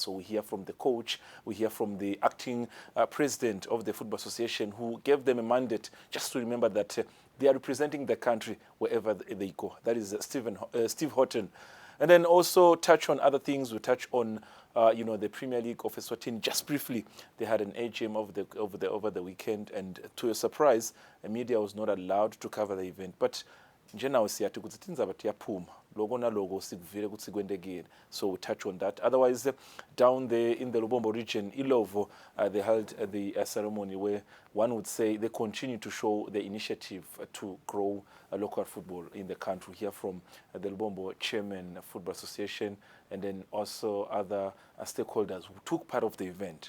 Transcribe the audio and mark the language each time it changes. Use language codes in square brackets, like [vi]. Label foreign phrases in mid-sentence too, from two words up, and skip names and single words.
[en] So we hear from the coach, we hear from the acting president of the Football Association, who gave them a mandate just to remember that they are representing the country wherever they go. That is Steve Horton. And then also touch on other things. We touch on, the Premier League of Eswatini. Just briefly, they had an AGM over the weekend, and to a surprise, the media was not allowed to cover the event. [ss] But njenawo siyathi ukuthi tindzaba tiyaphuma logo nalogo sikuvile ukuthi kwendekile, [en] so we touch on that. Otherwise, down there in the Lubombo region, Ilovo, they held the ceremony where one would say they continue to show the initiative to grow local football in the country. Here from the Lubombo Chairman Football Association, and then also other stakeholders who took part of the event.